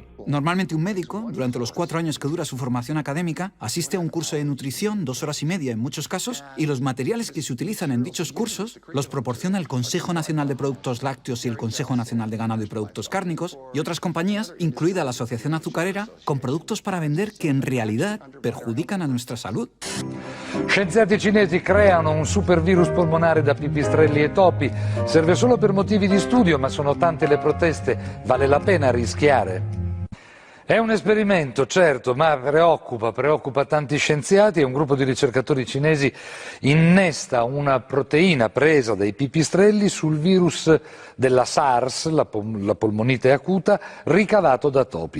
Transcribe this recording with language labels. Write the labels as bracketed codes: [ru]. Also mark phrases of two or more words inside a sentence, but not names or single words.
[es] Normalmente un médico, durante los 4 años que dura su formación académica, asiste a un curso de nutrición, 2 horas y media en muchos casos, y los materiales que se utilizan en dichos cursos los proporciona el Consejo Nacional de Productos Lácteos y el Consejo Nacional de Ganado y Productos Cárnicos, y otras compañías, incluida la Asociación Azucarera, con productos para vender que en realidad perjudican a nuestra salud. [it] Scienziati cinesi creano un supervirus polmonare da pipistrelli e topi. Serve solo per motivi di studio, ma sono tante le proteste. Vale la pena rischiare? È un esperimento, certo, ma preoccupa tanti scienziati e un gruppo di ricercatori cinesi innesta una proteina presa dai pipistrelli sul virus della SARS, la polmonite acuta, ricavato da topi.